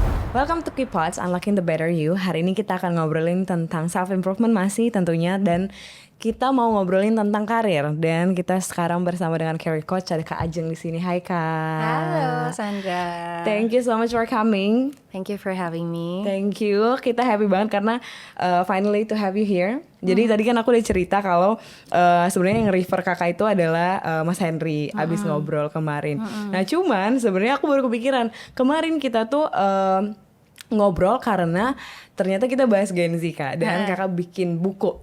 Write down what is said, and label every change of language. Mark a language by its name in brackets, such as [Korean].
[English] Welcome to Keypods, Unlocking the Better You. [Indonesian] Hari ini kita akan ngobrolin tentang self-improvement masih tentunya. Dan kita mau ngobrolin tentang karir. Dan kita sekarang bersama dengan career coach, ada Kak Ajeng di sini. Hai Kak. Halo Sandra. [English] Thank you so much for coming. Thank you for having me. Thank you. [Indonesian] Kita happy banget karena [English] finally to have you here. [Indonesian] Jadi tadi kan aku udah cerita kalau sebenarnya yang refer kakak itu adalah Mas Henry abis ngobrol kemarin. Nah cuman sebenarnya aku baru kepikiran kemarin kita tuh ngobrol karena ternyata kita bahas Gen Z Kak. Dan kakak bikin buku.